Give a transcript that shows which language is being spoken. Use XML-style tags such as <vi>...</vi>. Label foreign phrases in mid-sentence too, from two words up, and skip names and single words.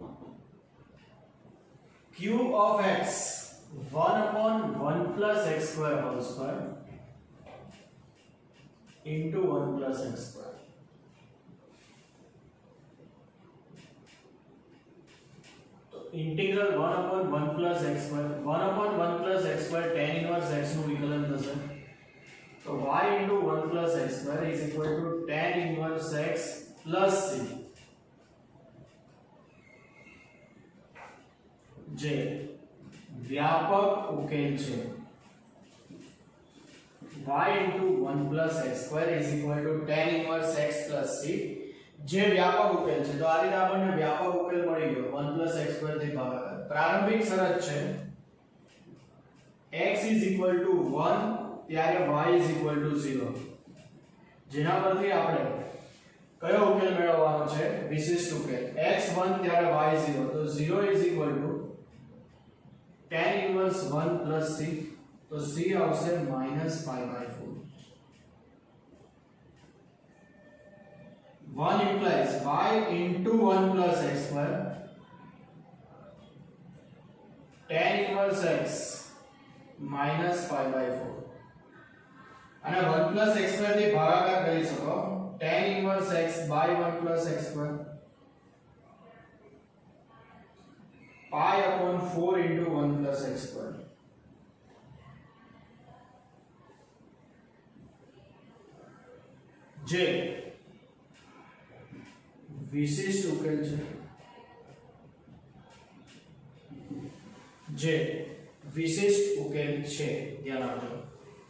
<en>q of x 1 upon 1 plus x square whole square into 1 plus x square इंटीग्रल 1 upon 1 plus x square 1 upon 1 plus x square tan inverse x</en> <gu>નું વિકલન થશે તો</gu> <en>y into 1 plus x square is equal to tan inverse x plus c</en> <gu>જે વ્યાપક ઉકેલ છે</gu> <en>y into 1 plus x square is equal to tan inverse x plus c</en> <gu>જે વ્યાપક ઉકેલ છે તો આ રીતે આપણને વ્યાપક ઉકેલ મળી ગયો</gu> <en>1 plus x square</en> <gu>થી ભાગાકાર પ્રારંભિક શરત છે x = 1 ત્યારે y = 0, જેના પરથી આપણે કયો ઉકેલ મેળવવાનો છે? વિશિષ્ટ ઉકેલ. x 1 ત્યારે y 0, તો 0 =</gu> <en>tan inverse 1 plus c,</en> <gu>તો c આવશે -π/4.</gu> <en>1 implies y into 1 plus x square, tan inverse x -π/4. અને 1 plus x square</en> <gu>થી ભાગાકાર કરી શકો,</gu> <en>tan inverse x by 1 plus x square, π/4 into 1 plus x square.</en> <gu>જે વિશિષ્ટ ઉકેલ છે, જે વિશિષ્ટ ઉકેલ છે, ધ્યાન આપજો.</gu>